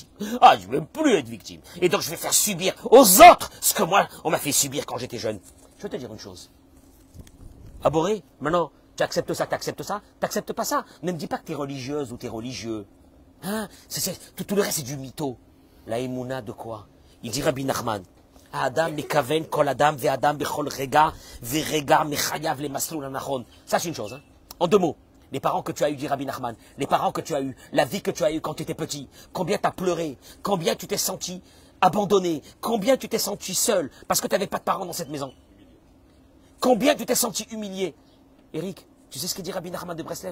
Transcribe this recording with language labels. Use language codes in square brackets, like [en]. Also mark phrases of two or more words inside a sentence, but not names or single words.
[fr] Ah, je veux plus être victime. Et donc je vais faire subir aux autres ce que moi, on m'a fait subir quand j'étais jeune. Je vais te dire une chose. Aboré, maintenant, tu acceptes ça, t'acceptes pas ça. Ne me dis pas que tu es religieuse ou tu es religieux. Hein? Tout le reste, c'est du mytho. La émouna de quoi? Il dit Rabbi Nachman. [he] אדם מכוון כל אדם ואדם בכל רגע ורגע מחויב למסלול הנכון. [fr] Ça, c'est une chose. Hein? En deux mots. Les parents que tu as eus, dit Rabbi Nachman, les parents que tu as eus, la vie que tu as eue quand tu étais petit, combien tu as pleuré, combien tu t'es senti abandonné, combien tu t'es senti seul parce que tu n'avais pas de parents dans cette maison. Combien tu t'es senti humilié. Eric, tu sais ce que dit Rabbi Nachman de Breslev?